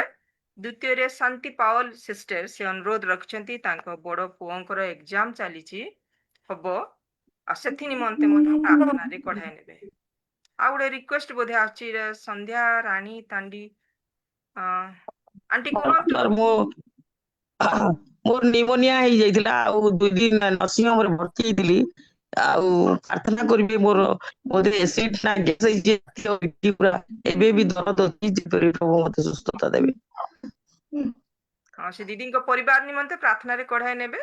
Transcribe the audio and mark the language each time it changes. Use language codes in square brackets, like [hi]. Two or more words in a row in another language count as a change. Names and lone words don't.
[or] ଦ୍ୱିତୀୟରେ ଶାନ୍ତି ପାୱଲ ସିଷ୍ଟର ସେ ଅନୁରୋଧ ରଖିଛନ୍ତି, ତାଙ୍କ ବଡ ପୁଅଙ୍କର ଏକ୍ଜାମ ଚାଲିଛି ହବ, ଆଉ ସେଥି ନିମନ୍ତେ ମଧ୍ୟ ପ୍ରାର୍ଥନାରେ କଢାଇ ନେବେ। ଆଉ ଗୋଟେ ରିକ୍ୱେଷ୍ଟ ବୋଧେ ଆସୁଛି ସନ୍ଧ୍ୟା ରାଣୀ ତାଣ୍ଡି, ଆଣ୍ଟି କୁହନ୍ତୁ। ସର ମୋ ମୋର ନିମୋନିଆ ହେଇଯାଇଥିଲା ଆଉ 2 ଦିନ ନର୍ସିଂ ହୋମରେ ଭର୍ତ୍ତି ହେଇଥିଲି। ଆଉ ପ୍ରାର୍ଥନା କରିବି ମୋର ବୋଧେ ଏସିଡ୍ ନା ଗ୍ୟାସ୍ ହେଇଯାଇଛି ପୁରା। ଏବେ ବି ଦରଦ ଅଛି, ଯେପରି ପ୍ରଭୁ ମତେ ସୁସ୍ଥତା ଦେବେ। ହଁ ସେ ଦିଦିଙ୍କ ପରିବାର ନିମନ୍ତେ ପ୍ରାର୍ଥନାରେ କଢାଇ ନେବେ।